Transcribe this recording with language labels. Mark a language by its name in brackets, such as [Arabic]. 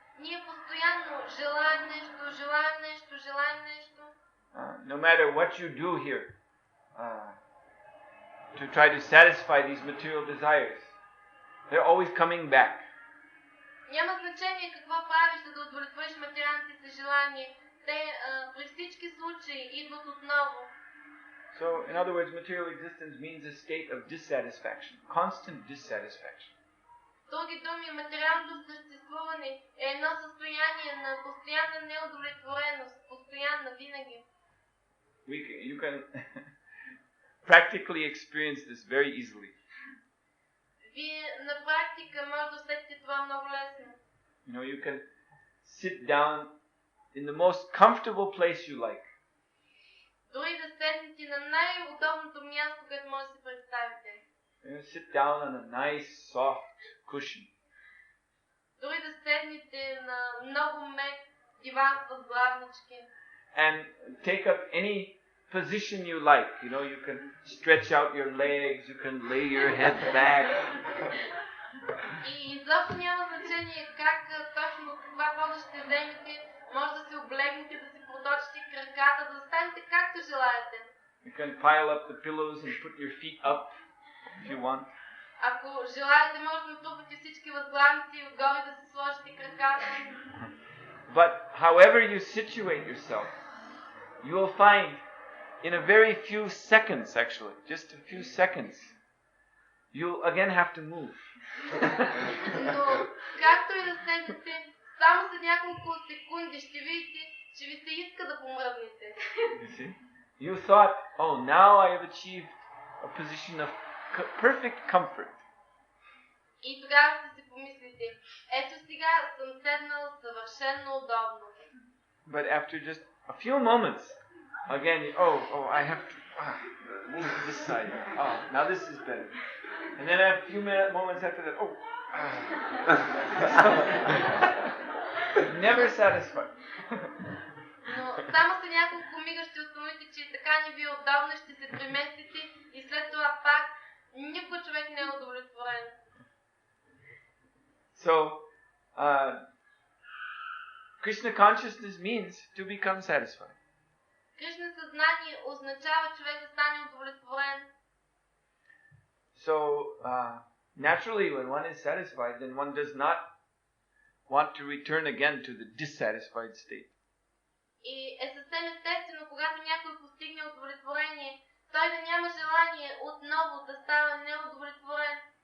[Bulgarian] Ние постоянно желаем нещо, желаем нещо, желаем нещо. [English] No matter what you do here to try to satisfy these material desires, they're always coming back. [Bulgarian] Няма значение какво правиш, за да удовлетвориш материалните си желания. Те при всички случаи идват отново. [English] So, in other words, material existence means a state of dissatisfaction, constant dissatisfaction. [Bulgarian] С други думи, материалното съществуване е едно състояние на постоянна неудовлетвореност, постоянна винаги. [English] You can practically experience this very easily. [Bulgarian] Вие на практика може да усетите това много лесно. [English] You know, you can sit down in the most comfortable place you like. [Bulgarian] Дори да седнете на най-удобното място, което може да си представите. [English] You sit down on a nice, soft cushion. [Bulgarian] Дори да седнете на много мек диван с главнички. [English] And take up any position you like. You know, you can stretch out your legs, you can lay your head back. [Bulgarian] И изобщо няма значение как точно това поза ще вземете. Може да се облегнете, да си проточите краката, да останете както желаете. [English] You can pile up the pillows and put your feet up if you want. [Bulgarian] Ако желаете, може да натрупате всички възглавници и отгоре да си сложите краката. [English] But however you situate yourself, you will find in a very few seconds, actually, just a few seconds, you'll again have to move. [Bulgarian] Но, както и да седнете, само за няколко секунди ще видите, че ви се иска да помръднете. [English] You thought, oh, now I have achieved a position of perfect comfort. [Bulgarian] И тогава ще си помислите, ето сега съм седнал съвършено удобно. [English] but after just a few moments, again, I have to move to this side. Oh, now this is better. And then a few moments after that, never satisfied. [Bulgarian] Но само след няколко мига ще установите, че така не ви е удобно, ще се преместите и след това пак никой човек не е удовлетворен. [English] So, Krishna consciousness means to become satisfied. [Bulgarian] Кришна съзнание означава човек да стане удовлетворен. [English] So, naturally, when one is satisfied, then one does not want to return again to the dissatisfied state. [Bulgarian] И е съвсем естествено, когато някой постигне удовлетворение, той да няма желание отново да става неудовлетворен.